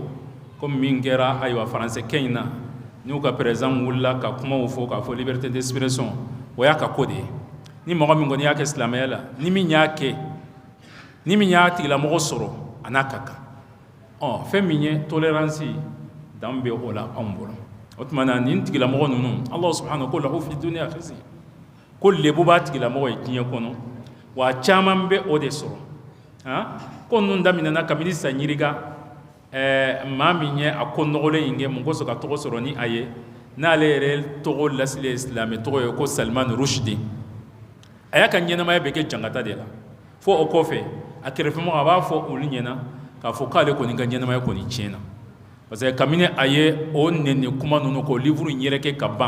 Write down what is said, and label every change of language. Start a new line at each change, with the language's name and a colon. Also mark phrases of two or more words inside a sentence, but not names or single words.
Bambara: comme min kɛra ayiwa faransɛkɛ in na n'u ka président wulila ka kumaw fɔ k'a fɔ
French: liberté d'expression
Bambara: o y'a ka ko de ye ni mɔgɔ min kɔni y'a kɛ silamɛya la ni min y'a kɛ ni min y'a tigilamɔgɔ sɔrɔ a n'a ka kan fɛn min ye tolérance dan bɛ o la anw bolo o tuma na nin tigilamɔgɔ ninnu Allah subhanahu ko
Arabic: له في الدنيا خزي
Bambara: ko lebu b'a tigilamɔgɔ ye diɲɛ kɔnɔ wa caman bɛ o de sɔrɔ ko nun damina na kabini sanyiriga ma min ye a ko nɔgɔlen in kɛ mun ko ka tɔgɔ sɔrɔ ni a ye n'ale yɛrɛ tɔgɔ lasili silamɛ tɔgɔ ye ko Salman Rushdie a y'a ka ɲɛnamaya bɛ kɛ jankata de la fo o kɔfɛ a kɛrɛfɛmɔgɔ a b'a fɔ olu ɲɛna k'a fɔ k'ale kɔni ka ɲɛnamaya kɔni tiɲɛna
French: parce que
Bambara: kabini a ye o nɛni kuma ninnu k'o livre in yɛrɛkɛ ka ban